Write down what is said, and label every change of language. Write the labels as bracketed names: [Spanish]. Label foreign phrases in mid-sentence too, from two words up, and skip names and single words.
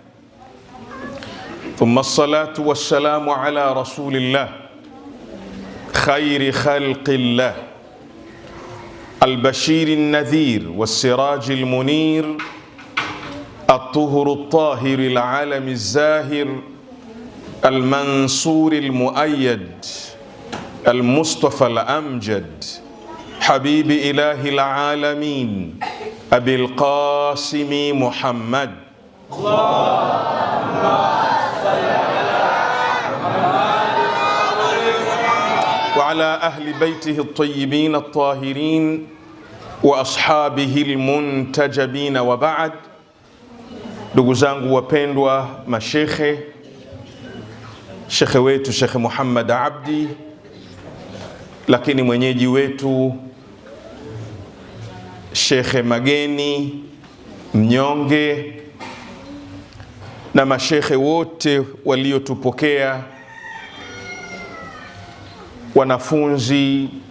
[Arabic] ثم الصلاة والسلام على رسول الله خير خلق الله البشير النذير والسراج المنير الطهر الطاهر العالم الزاهر المنصور المؤيد المصطفى الأمجد حبيب إله العالمين أبي القاسم محمد. وعلى أهل بيته الطيبين الطاهرين وأصحابه المنتجبين وبعد. [Swahili] Ndugu zangu wapendwa mashekhe, shekhe wetu Shekhe Muhammad Abdi, lakini mwenyeji wetu Shekhe Mageni Mnyonge na mashekhe wote waliotupokea, wanafunzi,